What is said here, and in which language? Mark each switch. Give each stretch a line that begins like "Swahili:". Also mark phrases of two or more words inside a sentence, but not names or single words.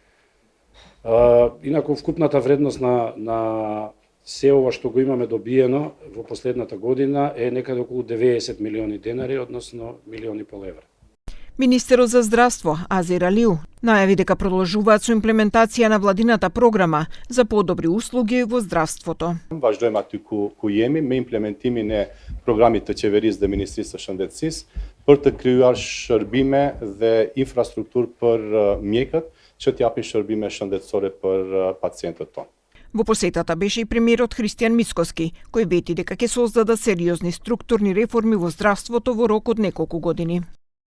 Macedonian: Инаку вкупната вредност на се ова што го имаме добиено во последната година е некаде околу 90 милиони денари, односно 1,5 милиони евра. Министерот за здравство Азир Алиу најави дека продолжуваат со имплементација на владината програма за подобри услуги во здравството.
Albanian: Vazhdojmë aty ku jemi me implementimin e programit të qeverisë dhe Ministrisë së Shëndetësisë për të krijuar shërbime dhe infrastrukturë për mjekët që t'japin shërbime shëndetësore për pacientët tonë.
Macedonian: Во посетата беше и премиерот Христијан Мицкоски, кој вети дека ќе создадат сериозни структурни реформи во здравството во рок од неколку години.